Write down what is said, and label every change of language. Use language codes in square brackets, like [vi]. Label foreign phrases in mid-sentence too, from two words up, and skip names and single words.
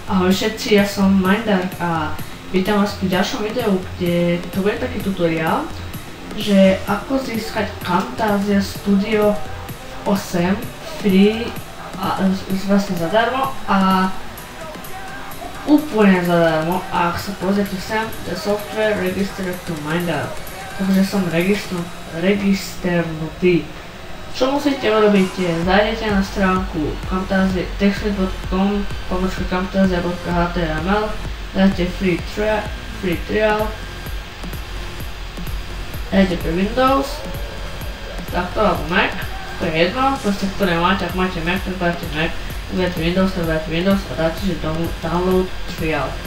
[sk] Ahoj všetci, ja som Mindar a vítam vás pri ďalšom videu, kde to bude taký tutoriál, že ako získať Camtasia Studio 8 free a vlastne zadarmo a úplne zadarmo. A ak sa pozrite sem, [en] the software registered to Mindar, [sk] takže som registrnutý. Čo musíte urobiť je, zajdete na stránku textlit.com/camtasia.html, dáte [en] free trial, [sk] dáte pre Windows, takto alebo Mac, to je jedno, proste ktoré máte, ak máte Mac, tak dáte Mac, ak dáte Windows, tak dáte Windows a dáte si [en] download trial.